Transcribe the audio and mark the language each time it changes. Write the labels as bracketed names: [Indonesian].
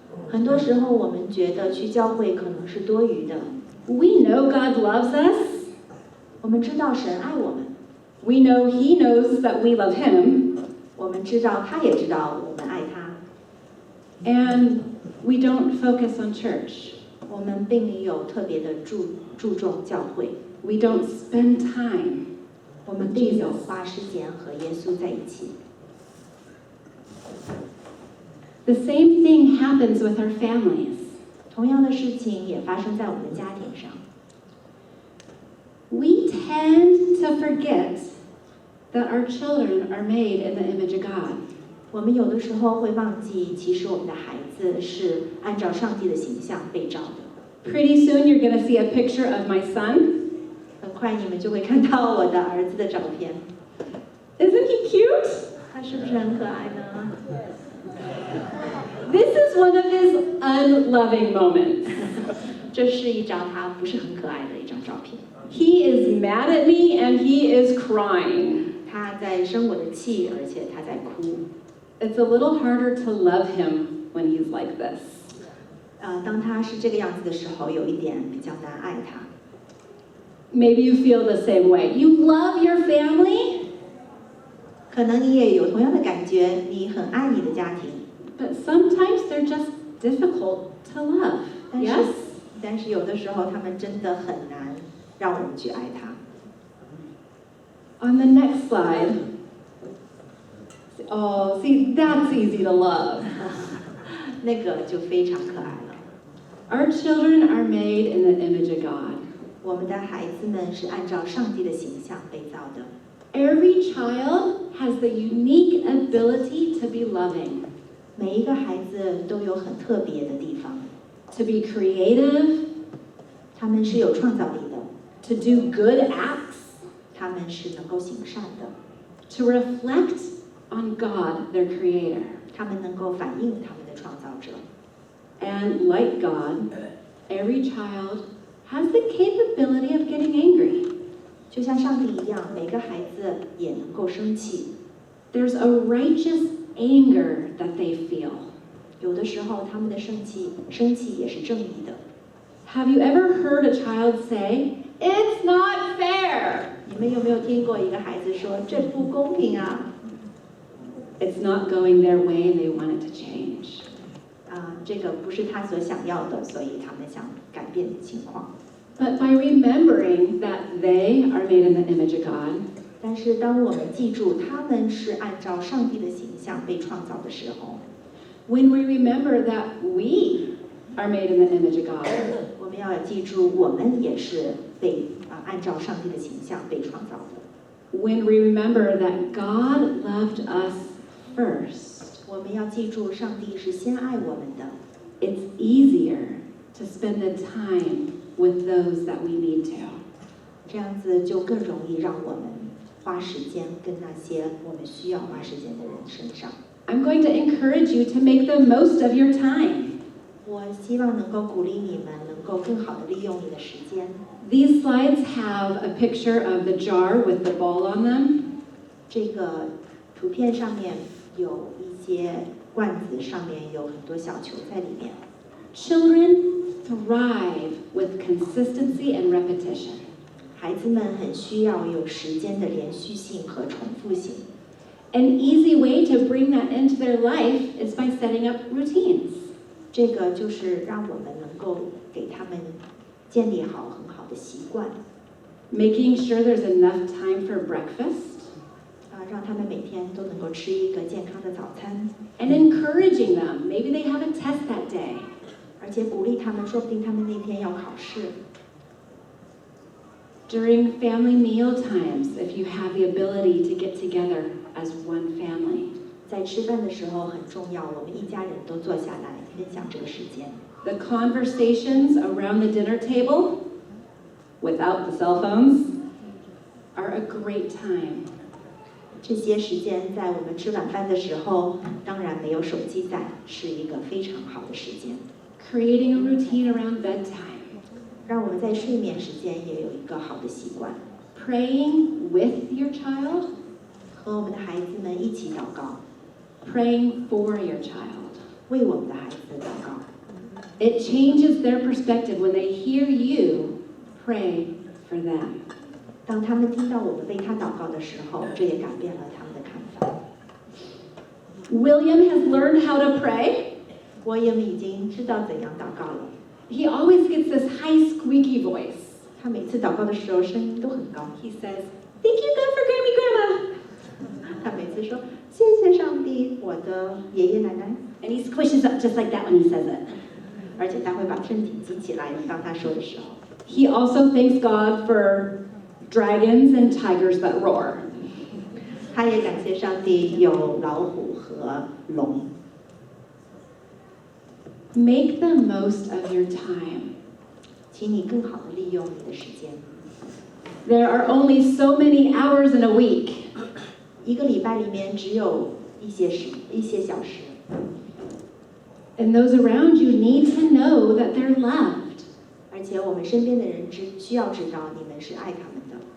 [Chinese] 很多时候我们觉得去教会可能是多余的。 [English] We know God loves us. [Chinese] 我们知道神爱我们， [English] We know He knows that we love Him. [Chinese] 我们知道他也知道我们爱他， [English] And we don't focus on church. [Chinese] 我们并没有特别的注重教会， [English] We don't spend time. [Chinese] 我们并没有花时间和耶稣在一起。 [English] The same thing happens with our families. [Chinese] 同样的事情也发生在我们的家庭上。 [English] We tend to forget that our children are made in the image of God. [Chinese] 我们有的时候会忘记，其实我们的孩子是按照上帝的形象被造的。 [English] Pretty soon you're going to see a picture of my son. [Chinese] 很快你们就会看到我的儿子的照片， [English] Isn't he cute? [Chinese] 他是不是很可爱呢？ [English] This is one of his unloving moments. [Chinese] 这是一张他不是很可爱的一张照片。 [English] He is mad at me and he is crying. [Chinese] 他在生我的气，而且他在哭。 [English] It's a little harder to love him when he's like this. [Chinese] 当他是这个样子的时候，有一点比较难爱他。 [English] Maybe you feel the same way. You love your family, [Chinese] 可能你也有同样的感觉，你很爱你的家庭， [English] but sometimes they're just difficult to love. [Chinese] 但是 [English] Yes? [Chinese] 但是有的时候他们真的很难让我们去爱他。 [English] On the next slide. Oh, see, that's easy to love. [Chinese] 那个就非常可爱了。 [English] Our children are made in the image of God. [Chinese] 我们的孩子们是按照上帝的形象被造的。 [English] Every child has the unique ability to be loving, [Chinese] 每一个孩子都有很特别的地方， [English] to be creative, [Chinese] 他们是有创造力的， [English] to do good acts, [Chinese] 他们是能够行善的， [English] to reflect on God, their creator. [Chinese] 他们能够反映他们的创造者。 [English] And like God, every child has the capability of getting angry. [Chinese] 就像上帝一样，每个孩子也能够生气。 [English] There's a righteous anger that they feel. [Chinese] 有的时候，他们的生气也是正义的。 [English] Have you ever heard a child say, "It's not fair"? [Chinese] 你们有没有听过一个孩子说这不公平啊？ [English] It's not going their way and they want it to change. [Chinese] 这个不是他所想要的，所以他们想改变情况。 [English] But by remembering that they are made in the image of God, [Chinese] 但是当我们记住他们是按照上帝的形象被创造的时候， [English] when we remember that we are made in the image of God, [Chinese] 我们要记住我们也是被按照上帝的形象被创造的。 [English] when we remember that God loved us first, [Chinese] 我们要记住上帝是先爱我们的， [English] it's easier to spend the time with those that we need to. [Chinese] 这样子就更容易让我们花时间跟那些我们需要花时间的人身上。 [English] I'm going to encourage you to make the most of your time. [Chinese] 我希望能够鼓励你们能够更好的利用你的时间。 [English] These slides have a picture of the jar with the ball on them. [Chinese] 这个图片上面有一些罐子，上面有很多小球在里面。 [English] Children thrive with consistency and repetition. [Chinese] 孩子们很需要有时间的连续性和重复性。 [English] An easy way to bring that into their life is by setting up routines. [Chinese] 这个就是让我们能够给他们建立好很好的习惯， [English] Making sure there's enough time for breakfast, [Chinese] 让他们每天都能够吃一个健康的早餐， [English] and encouraging them. Maybe they have a test that day. [Chinese] 而且鼓励他们，说不定他们那天要考试。 [English] During family meal times, if you have the ability to get together as one family. [Chinese] 在吃饭的时候很重要，我们一家人都坐下来分享这个时间。 [English] The conversations around the dinner table, without the cell phones, are a great time. [Chinese] 这些时间在我们吃晚饭的时候，当然没有手机在，是一个非常好的时间。 [English] Creating a routine around bedtime. [Chinese] 让我们在睡眠时间也有一个好的习惯， [English] Praying with your child. [Chinese] 和我们的孩子们一起祷告， [English] Praying for your child. [Chinese] 为我们的孩子祷告。 [English] It changes their perspective when they hear you pray for them. [Chinese] 当他们听到我们为他祷告的时候，这也改变了他们的看法。 [English] William has learned how to pray. [Chinese] 我也已经知道怎样祷告了。 [English] He always gets this high squeaky voice. [Chinese] 他每次祷告的时候声音都很高。 [English] He says, "Thank you God for Grammy Grandma." [Chinese] 他每次说谢谢上帝，我的爷爷奶奶， [English] And he squishes up just like that when he says it. [Chinese] 而且他会把身体举起来，当他说的时候。 [English] He also thanks God for dragons and tigers that roar. [Chinese] 他也感谢上帝有老虎和龙。 [English] Make the most of your time. [Chinese] 请你更好的利用你的时间。 [English] There are only so many hours in a week. [Chinese] 一个礼拜里面只有一些小时， [English] And those around you need to know that they're loved. [Chinese] 而且我们身边的人需要知道你们是爱他们的，